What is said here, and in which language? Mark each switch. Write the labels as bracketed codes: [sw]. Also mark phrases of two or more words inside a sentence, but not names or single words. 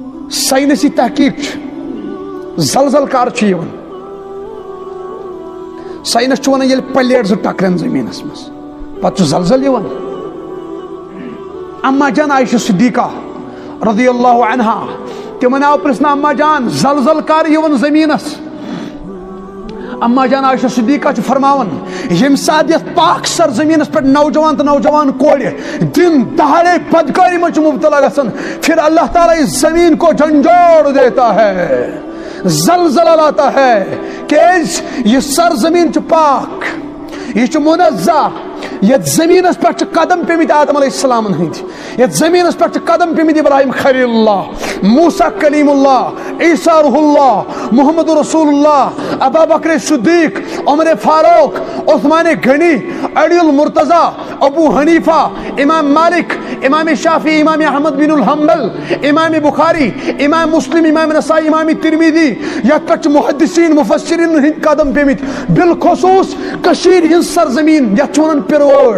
[ks] سائنسی تحقیق زلزل کر سائنس ونان یل پلیٹ زٕ ٹکرن زمینس مز پتہ زلزل یوان. اما جان عائشہ صدیقہ [ar] رضی اللہ عنہا [ks] تمن آو پرسنا اما جان زلزل کر یوان زمینس. اما جان عائشہ صدیقہ فرماون یم سات یتھ پاک سر زمینس پہ نوجوان تو نوجوان کور دن دہاڑے بدکاری میں مبتلا گژھن پھر اللہ تعالیٰ اس زمین [ur] کو جھنجھوڑ دیتا ہے, زلزلہ لاتا ہے کہ یہ سر زمین پاک, یہ منزہ, [ks] یت زمینس پہ قدم پیمت آدم [ar] علیہ السلام [ks] ہند, یت زمینس پہ قدم پیمت ابراہیم خلیل اللہ, موسیٰ کلیم اللہ, عیسیٰ روح اللہ, محمد رسول اللہ, ابا بکر صدیق, عمر فاروق, عثمان غنی, علی المرتضی, ابو حنیفہ, امام مالک, امام شافعی, امام احمد بن الحنبل, امام بخاری, امام مسلم, امام نسائی, امام ترمذی, یت پہ محدثین مفسرین ہند قدم پیمت, بالخصوص کشیر ہند سرزمین یت ونان پرور.